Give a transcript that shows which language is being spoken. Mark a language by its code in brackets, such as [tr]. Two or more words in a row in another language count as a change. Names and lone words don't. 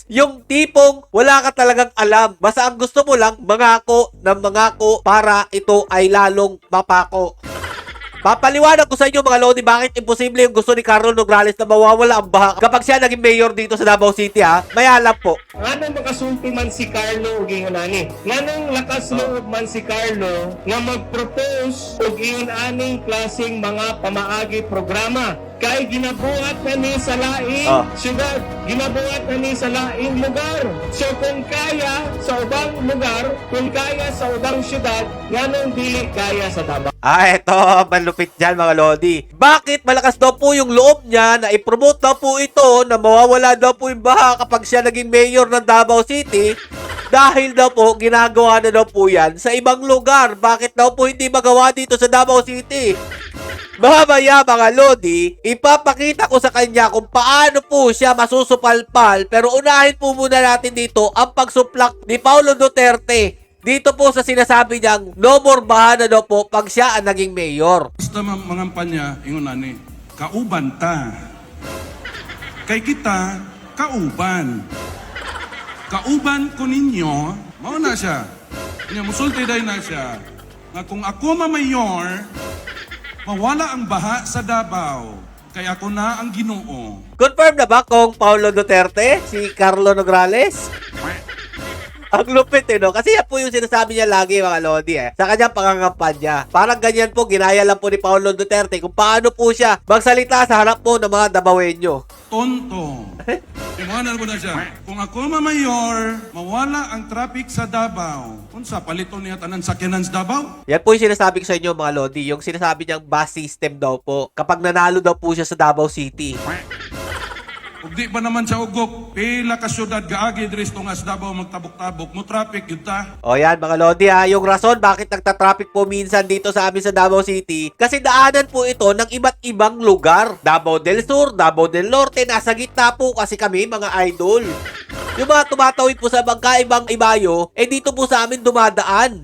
[tl] Yung tipong wala ka talagang alam. Basta ang gusto mo lang, mangako ng mangako para ito ay lalong mapako. Papaliwanag ko sa inyo mga Lodi bakit imposible yung gusto ni Carlo Nograles na mawawala ang baha kapag siya naging mayor dito sa Davao City ha. May alam po. [ceb] Nganong makasulti man si Carlo og ingon ani? Nganong lakas loob man si Carlo nga mag-propose og ingon aning klaseng mga pamaagi programa? Kay ginabuhat na ni sa laing syudad, ginabuhat na ni sa laing lugar. So kung kaya sa ubang lugar, kung kaya sa ubang syudad, nganong dili kaya sa Davao? [tl] Eto, malupit dyan mga Lodi. Bakit malakas daw po yung loob niya na i-promote daw po ito na mawawala daw po yung baha kapag siya naging mayor ng Davao City? Dahil daw po, ginagawa na daw po yan sa ibang lugar. Bakit daw po hindi magawa dito sa Davao City? Mamaya mga Lodi, ipapakita ko sa kanya kung paano po siya masusupalpal. Pero unahin po muna natin dito ang pagsuplak ni Paulo Duterte. Dito po sa sinasabi niyang no more baha na daw po pag siya ang naging mayor. [ceb] Basta mangampanya, ingon ani, kauban ta. Kay kita, kauban. Kauban ko ninyo, mao na siya. Niya, musulti day na siya. Nga kung ako mamayor, mawala ang baha sa Davao. Kaya ako na ang Ginoo. Confirm na ba kung Paulo Duterte, si Carlo Nograles? [tl] Ang lupit no? Kasi yan po yung sinasabi niya lagi mga Lodi sa kanyang pangangampanya. Parang ganyan po, ginaya lang po ni Paulo Duterte kung paano po siya magsalita sa harap po ng mga Davaoenyo. Tonto. Iwanan ko na siya. [ceb] Kung ako mamayor, mawala ang traffic sa Davao. Unsa palito niya tanan sakyanan sa Davao? [tl] Yan po yung sinasabi ko sa inyo mga Lodi. Yung sinasabi niyang bus system daw po. Kapag nanalo daw po siya sa Davao City. [ceb] Ug di pa naman siya ugok, pila ka syudad gaagi diri sa Davao magtabok-tabok mo traffic yun ta. [tl] O yan mga Lodi yung rason bakit nagtatraffic po minsan dito sa amin sa Davao City. Kasi daanan po ito ng iba't ibang lugar. Davao del Sur, Davao del Norte, nasa gitna po kasi kami mga idol. Yung mga tumatawid po sa bangkaibang ibayo, dito po sa amin dumadaan.